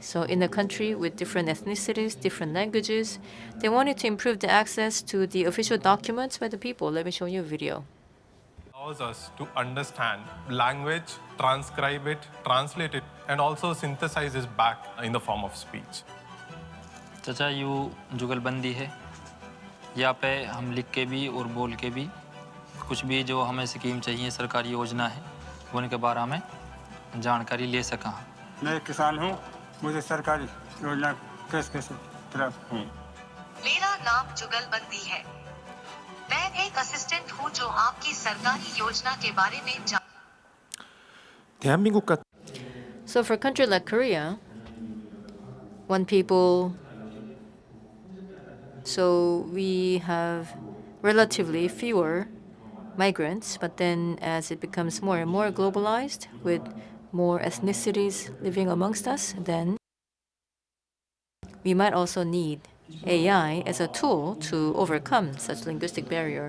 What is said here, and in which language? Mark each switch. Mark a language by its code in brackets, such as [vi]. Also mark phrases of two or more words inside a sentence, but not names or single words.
[en] So in a country with different ethnicities, different languages, they wanted to improve the access to the official documents by the people. Let me show you a video. Allows us to understand language, transcribe it, translate it, and also synthesize it back in the form of speech. [hi] चाचा यू जुगलबंदी है यहाँ पे हम लिख के भी और बोल के भी कुछ भी जो हमें स्कीम चाहिए सरकारी योजना है उनके बारे में जानकारी ले सका। मैं किसान हूँ, मुझे सरकारी योजना कैसे प्राप्त हूँ। मेरा नाम जुगलबंदी है। मैं एक असिस्टेंट हूँ जो आपकी सरकारी योजना के बारे में [ko] 대한민국 같은. [en] So for a country like Korea, when people, so we have relatively fewer migrants, but then as it becomes more and more globalized with more ethnicities living amongst us, then we might also need AI as a tool to overcome such linguistic barrier.